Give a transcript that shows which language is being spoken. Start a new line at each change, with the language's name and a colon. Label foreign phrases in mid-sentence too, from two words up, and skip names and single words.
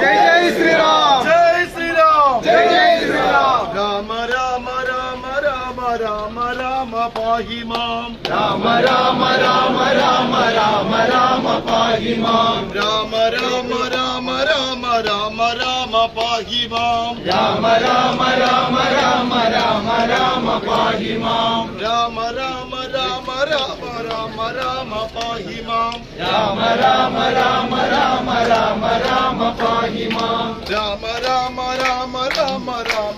Hindi: जय श्री राम, जय श्री राम, जय श्री राम.
Sanskrit: राम राम राम राम राम राम पाहि माम, राम राम राम राम राम राम पाहि माम, राम राम राम राम राम राम രാമ പാഹി മാം രാമ രാമ രാമ രാമ രാമ രാമ പാഹി മാം രാമ രാമ രാമ രാമ രാമ രാമ പാഹി മാം രാമ രാമ രാമ രാമ രാമ രാമ പാഹി മാം രാമ രാമ രാമ രാമ രാമ